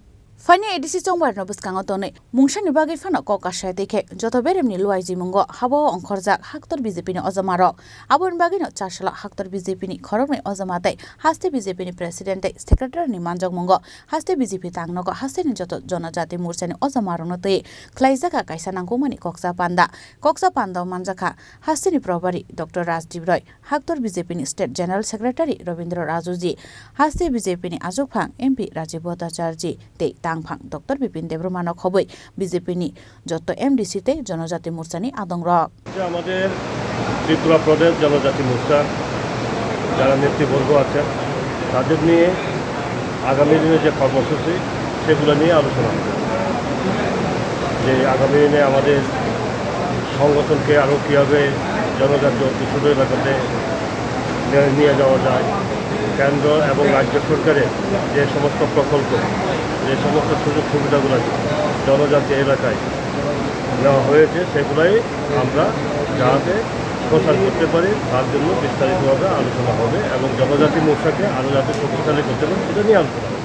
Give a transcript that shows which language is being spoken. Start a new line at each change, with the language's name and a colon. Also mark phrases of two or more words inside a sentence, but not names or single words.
Kok Borok: Fani ADC Chongbarino bwskango Tonwi mungshani bagwi fano kokasha dekhe joto beremni luaiji mungo habo ongkhorjak haktor BJP ni ojamaro abon bagino charsala haktor BJP ni Khorang ni ojamate Haste BJP ni president te secretary ni manjok mungo Haste BJP Tangnogo Haste ni joto jonojati morsani ojamaro no te Khlaikha kaisa nangkumani koksa panda manjaka Haste ni probari Dr. Rajdip Roy haktor BJP ni
English: State General Secretary
Kok Borok: Robindro Rajuji Haste BJP ni Ajukphang MP Rajiv Bhattacharya te tangphang Dr. Bipin Deborma khoboi BJP ni joto MDC te জনজাতি মোর্চা ni adong rok
Bangla: আমাদের ত্রিপুরা প্রদেশ জনজাতি মোর্চা যারা নেতৃবর্গ আছে তাদের নিয়ে আগামী দিনে যে কর্মসূচি সেগুলো নিয়ে আলোচনা হবে যে আগামী দিনে আমাদের সংগঠনকে আরো কিভাবে জনজাতি অধ্যুষিত এলাকাতে নিয়ে যাওয়া যায় কেন্দ্র এবং রাজ্য সরকারের যে সমস্ত প্রকল্প যে সমস্ত সুযোগ সুবিধাগুলো জনজাতি এলাকায় নেওয়া হয়েছে সেগুলাই আমরা যাতে প্রচার করতে পারি তার জন্য বিস্তারিতভাবে আলোচনা হবে এবং জনজাতি মোর্চাকে আরও যাতে শক্তিশালী করতে পারে সেটা নিয়ে আলোচনা হবে।